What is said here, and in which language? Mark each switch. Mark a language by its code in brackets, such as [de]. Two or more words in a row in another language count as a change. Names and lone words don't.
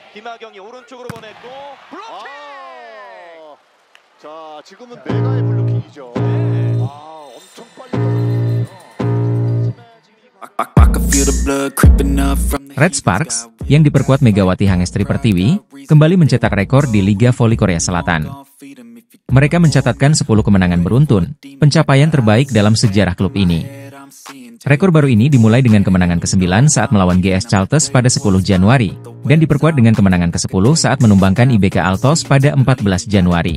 [ko] 김하경이 오른쪽으로 보냈고 블로킹! 자, 지금은 메가의 블로킹이죠. 엄청 빨리 떨어졌네요. [id] Red Sparks, yang diperkuat Megawati Hangestri Pertiwi, kembali mencetak rekor di Liga Voli Korea Selatan. Mereka mencatatkan 10 kemenangan beruntun, pencapaian terbaik dalam sejarah klub ini. Rekor baru ini dimulai dengan kemenangan ke-9 saat melawan GS Chalters pada 10 Januari, dan diperkuat dengan kemenangan ke-10 saat menumbangkan IBK Altos pada 14 Januari.